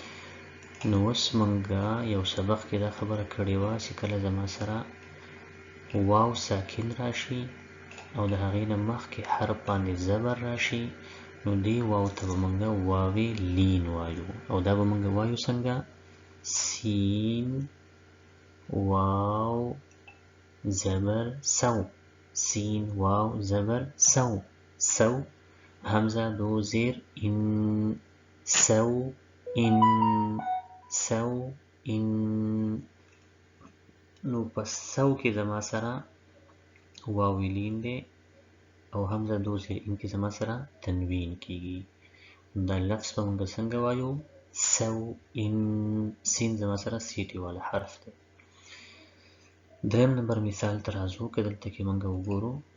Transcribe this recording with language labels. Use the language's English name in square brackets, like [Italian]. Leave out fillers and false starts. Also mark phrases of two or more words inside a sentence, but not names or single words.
[Pashto] زبر دی. نو اوس مونږه یو سبق کې دا خبره کړې وه چې کله زما سره واو ساکن راشي او د هغې نه مخکې حرف باندې زبر راشي نو دې واو ته به مونږه واوې لین وایو او دا به مونږه وایو څنګه سین واو زبر سو سین واو زبر سو سو همزه دو زیر ان سو ان سو ان نو په سو کې زما سره واو لین دی او همزه دو زیر ان کې زما سره تنوین کیږي دا لفظ به مونږ څنګه وایو سو ان سین زما سره سیټي والا حرف دی دریم نمبر مثال ته راځو که دلته کې مونږ وګورو